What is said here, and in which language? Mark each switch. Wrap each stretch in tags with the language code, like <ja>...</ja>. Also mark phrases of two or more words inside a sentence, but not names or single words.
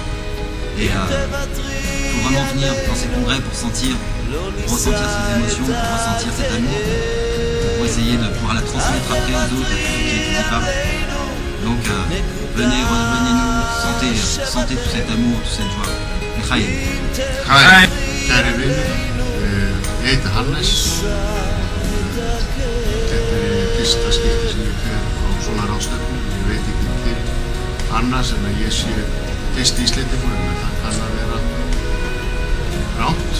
<fr>Et il faut vraiment venir dans ces congrès pour ressentir ces émotions, pour ressentir cet amour, pour essayer de pouvoir la transmettre après aux autres, à tous ceux qui n'écoutent pas. Donc venez, revenez-nous, sentez tout cet amour, toute cette joie. L'Chaim.</fr> <is>Kæri vinur, ég heiti Hannes. Þetta fyrsta skipti sem ég fer á svona ráðstefnu. Ég veit ekki til annars en að ég sé fyrst Íslendingur, en það kann að vera rangt.</is>